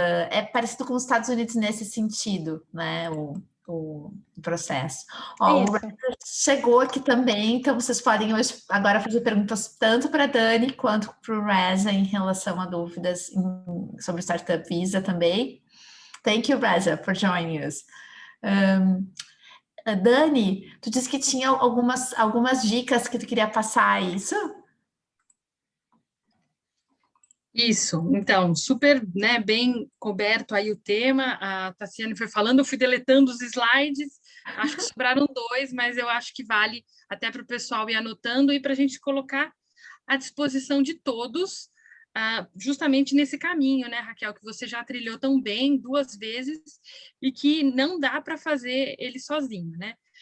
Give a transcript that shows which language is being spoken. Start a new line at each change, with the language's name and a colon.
Portuguese: É parecido com os Estados Unidos nesse sentido, né? O processo. Ó, o Reza chegou aqui também, então vocês podem hoje agora fazer perguntas tanto para a Dani quanto para o Reza em relação a dúvidas sobre o Startup Visa também.
English: Thank you, Reza, for joining us.
Portuguese: Dani, tu disse que tinha algumas dicas que tu queria passar, é isso? Isso, então, super, né, bem coberto aí o tema, a Tassiane foi falando, eu fui deletando os slides, acho que sobraram 2, mas eu acho que vale até para o pessoal ir anotando e para a gente colocar à disposição de todos, justamente nesse caminho, né, Raquel, que você já trilhou tão bem 2 vezes e que não dá para fazer ele sozinho, né?